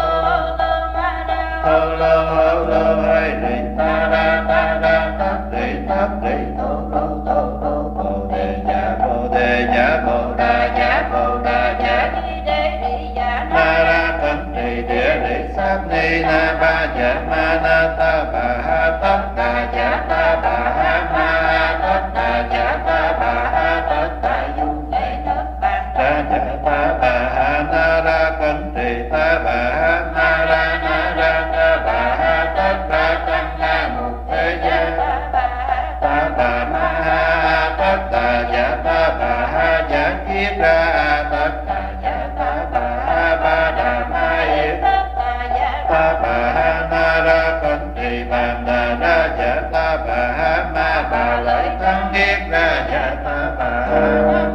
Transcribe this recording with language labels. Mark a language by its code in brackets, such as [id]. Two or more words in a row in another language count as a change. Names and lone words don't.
[vi] lô hay rì ta ra thất rì thô bồ đề dạ bồ đà dạ na ra cẩn trì địa rì sát ni na ba dạ ma na ta bà ha tất đà dạ ta bà ha ma tất đà dạ ta bà ha tất đà du ra dạ ta bà ha na ra cẩn trì ta bà ha na ra ta bà ha tất đà tăng na mục thế gia ta bà ma ha tất đà dạ ta bà ha dạ kiết ra tất đà dạ ta bà ha ba đà ma yết ta bà ha na ra cẩn trì bàn đà ra dạ ta bà ha ma bà lợi tăng kiết ra dạ ta bà ha